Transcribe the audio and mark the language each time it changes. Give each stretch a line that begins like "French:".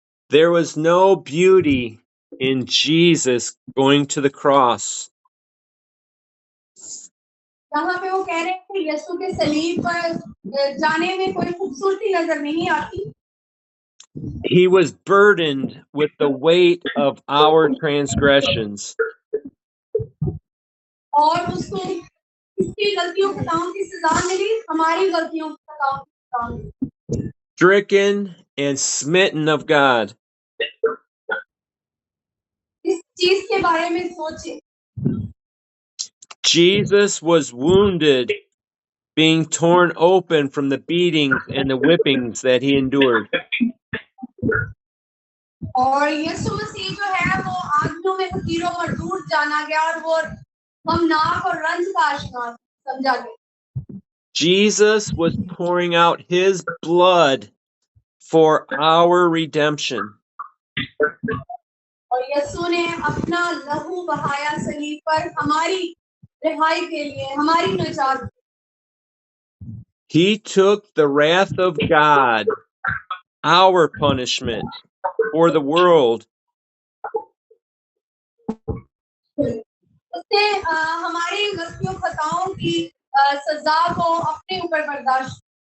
English: There was no beauty in Jesus going to the cross.
Hindi: यहाँ पे वो कह रहे हैं कि यीशु के सलीब पर जाने में कोई खूबसूरती नजर नहीं आती।
English: He was burdened with the weight of our transgressions.
Hindi: और उसको इसकी गलतियों खताओं की सजा मिली, हमारी गलतियों खताओं की सजा मिली।
English: Stricken and smitten of God.
Hindi: इस चीज के बारे में सोचे।
English: Jesus was wounded, being torn open from the beatings and the whippings that he endured.
Hindi: और यीशु मसीह जो है वो आदमियों में फकीरों मरदूद जाना गया और वो गमनाक और रंज का आशना समझा गया।
English: Jesus was pouring out his blood for our redemption.
Hindi: और यीशु ने अपना लहू बहाया सलीब पर हमारी रिहाई के लिए, हमारी निजात।
English: He took the wrath of God, our punishment for the world.
Hindi: उसने हमारी गलतियों खताओं की सजा को अपने ऊपर बर्दाश्त।